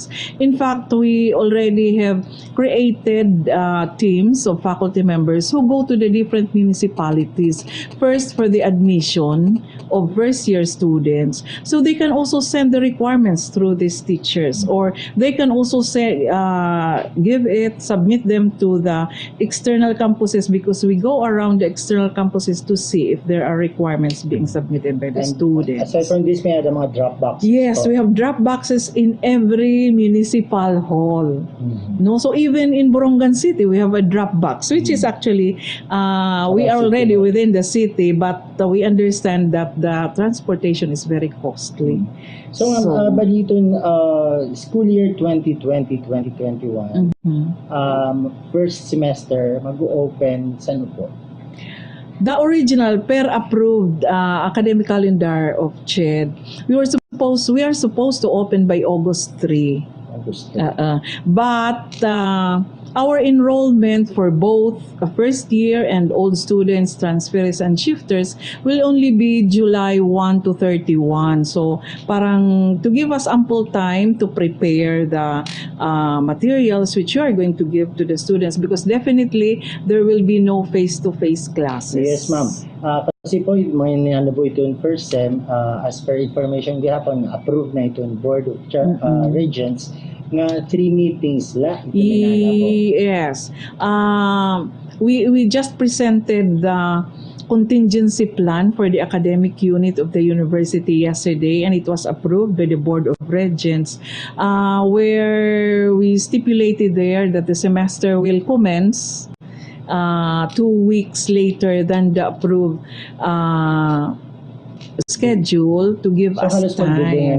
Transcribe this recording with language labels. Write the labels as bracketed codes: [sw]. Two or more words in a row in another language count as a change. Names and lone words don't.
[en] In fact, we already have created teams of faculty members who go to the different municipalities first for the admission of first-year students, so they can also send the requirements through these teachers, or they can also say submit them to the external campuses campuses because we go around the external campuses to see if there are requirements being submitted by the students. Aside from this, [war] may ada mga [en] drop boxes. Yes, we have drop boxes in every municipal hall. No, so even in Borongan City, we have a drop box, which is actually we are already within the city, but we understand that the transportation is very costly. [war] So, baliton [en] school year [war] 2020-2021, [en] first semester [war] mag-open saan po? [en] The original per approved academic calendar of CHED, we are supposed to open by August 3. But our enrollment for both first year and old students, transferees and shifters will only be July 1 to 31. So parang to give us ample time to prepare the materials which you are going to give to the students, because definitely there will be no face-to-face classes. Yes, [war] ma'am. Kasi po, may nilala po ito [en] in first sem, as per information [war] gihapon, approved na ito in Board of Regents, nga 3 meetings la. [en] Yes. We just presented the contingency plan for the academic unit of the university yesterday, and it was approved by the Board of Regents, where we stipulated there that the semester will commence 2 weeks later than the approved schedule to give us time.